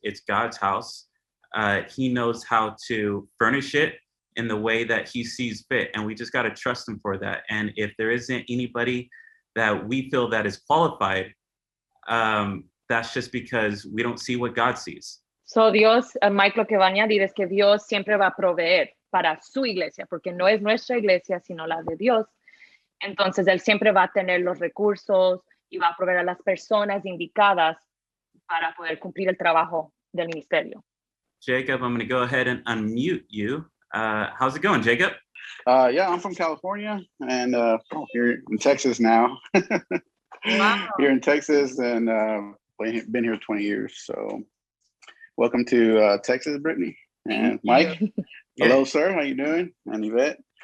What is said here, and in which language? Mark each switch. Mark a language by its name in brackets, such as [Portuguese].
[English] It's God's house. He knows how to furnish it in the way that he sees fit. And we just got to trust him for that. And if there isn't anybody that we feel that is qualified, that's just because we don't see what God sees. [Spanish] So Dios, Mike, lo que va a añadir es que Dios siempre va a proveer para su iglesia, porque no es nuestra iglesia, sino la de Dios. Entonces, él siempre va a tener los recursos y va a proveer a las personas indicadas para poder cumplir el trabajo del ministerio. [English] Jacob, I'm going to go ahead and unmute you. How's it going, Jacob? Yeah, I'm from California and here in Texas now. Wow. Here in Texas, and been here 20 years. So welcome to Texas, Brittany. And Mike. Hello, sir. How you doing? And Yvette.